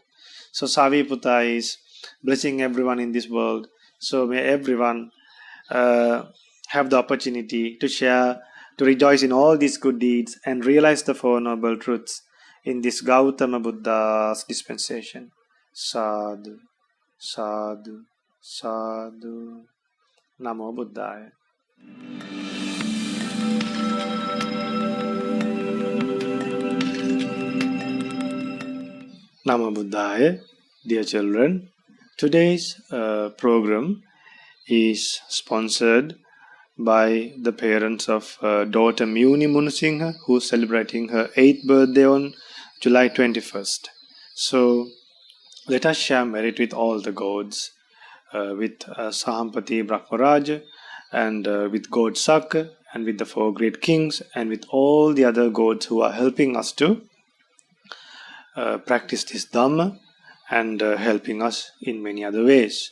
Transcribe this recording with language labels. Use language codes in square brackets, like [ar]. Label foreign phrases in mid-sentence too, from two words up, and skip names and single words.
[en] So Savi Putta is blessing everyone in this world. So may everyone have the opportunity to share, to rejoice in all these good deeds and realize the Four Noble Truths in this Gautama Buddha's dispensation. [pi] Sadhu, sadhu, sadhu. Namo Buddhaya. Namo Buddhaya. [en] Dear children, today's program is sponsored by the parents of daughter Muni Munusingha, who is celebrating her 8th birthday on July 21st. So let us share merit with all the gods, with Sampath Brahmaraja, and with God Sakka, and with the 4 great kings, and with all the other gods who are helping us to practice this Dhamma and helping us in many other ways.